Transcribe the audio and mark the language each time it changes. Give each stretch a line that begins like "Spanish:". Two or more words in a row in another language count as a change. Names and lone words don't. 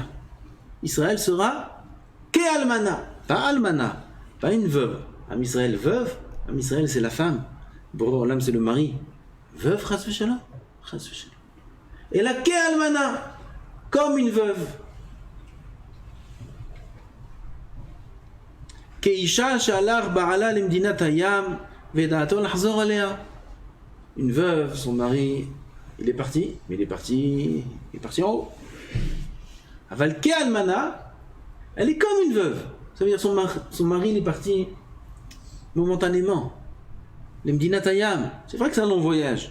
French: Israël sera
Hebrew: כאלמנה,
French: pas almana, pas une veuve. Am Israël veuve, Am Israël c'est la femme.
Hebrew: בורא עולם
French: c'est le mari. Veuve,
Hebrew: חס ושלום.
French: Et la
Hebrew: כאלמנה,
French: comme une veuve.
Hebrew: כאשה שהלך בעלה למדינת הים ודעתו לחזור עליה.
French: Une veuve, son mari, il est parti, mais il est parti en haut.
Hebrew: אבל כאלמנה,
French: elle est comme une veuve. Ça veut dire son mari il est parti momentanément.
Hebrew: למדינת הים,
French: c'est vrai que c'est un long voyage.